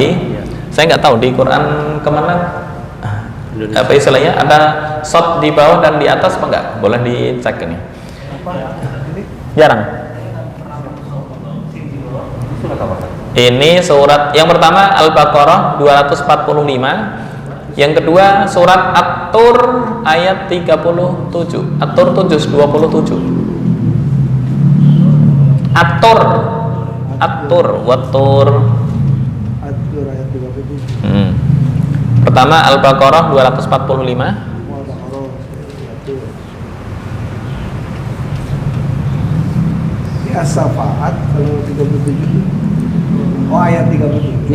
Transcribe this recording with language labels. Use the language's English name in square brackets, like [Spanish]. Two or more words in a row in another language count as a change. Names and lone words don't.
[Indonesian] Saya nggak tahu di Quran kemana apa istilahnya, ada shot di bawah dan di atas apa enggak? Boleh dicek ini. Jarang. Ini surat yang pertama Al-Baqarah 245, yang kedua surat At-Tur ayat 37. At-Tur 27. At-Tur, Wattur. At-Tur ayat 37. Pertama Al-Baqarah 245. As-Safaat kalau 37. Oh, ayat 37.